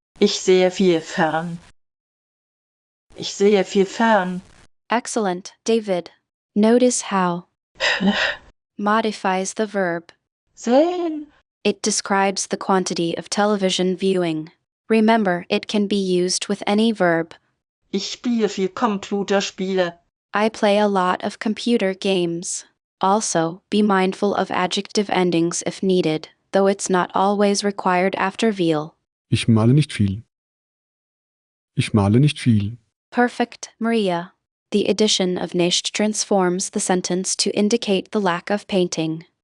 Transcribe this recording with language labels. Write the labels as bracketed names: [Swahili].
[German] Ich sehe viel fern. Ich sehe viel fern. [English] Excellent, David. Notice how modifies the verb. Sehen. It describes the quantity of television viewing. Remember, it can be used with any verb. [German] Ich spiele viel Computerspiele. [English] I play a lot of computer games. Also, be mindful of adjective endings if needed, though it's not always required after will. [German] Ich male nicht viel. Ich male nicht viel. [English] Perfect, Maria. The addition of nicht transforms the sentence to indicate the lack of painting.